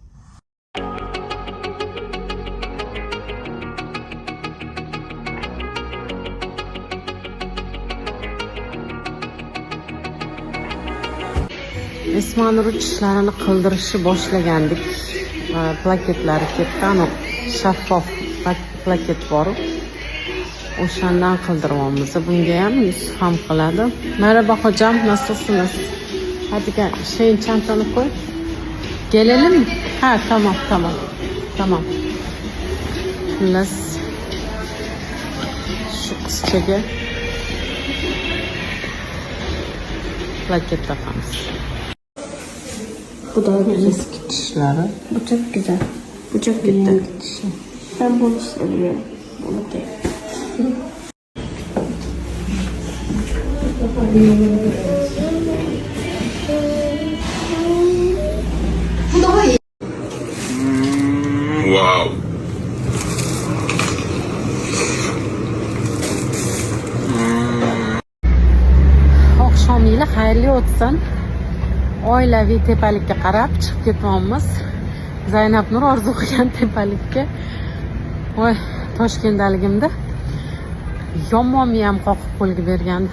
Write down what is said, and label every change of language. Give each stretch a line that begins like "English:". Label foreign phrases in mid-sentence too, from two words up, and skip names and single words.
Uzbek: Ismonur ishlarini qildirishni boshlagandik. Plaketlari ketdi, ana shaffof plaket bor. O'shandan qildiryapmiz. Bunga ham Yusuf ham qiladi.
Turkish: Merhaba hocam, nasılsınız? Hadi gel, şeyin çantanı koy. Gelelim mi? Ha, tamam. Tamam.
Uzbek: Xullas, şu qizchaga plaket taqamiz. Bu da eski tishlari.
Turkish: Bu çok güzel. Bu çok güzel. Ben bunu seviyorum. Bunu değil. Bu daha iyi. Wow.
Uzbek: Oqshominglar xayrli o'tsin. Oilaviy tepalikka qarab chiqib ketyapmiz. Zaynab Nur orzu qilgan tepalikka. Voy, Toshkentdaligimda yomonni ham qoqib qo'lga bergandi.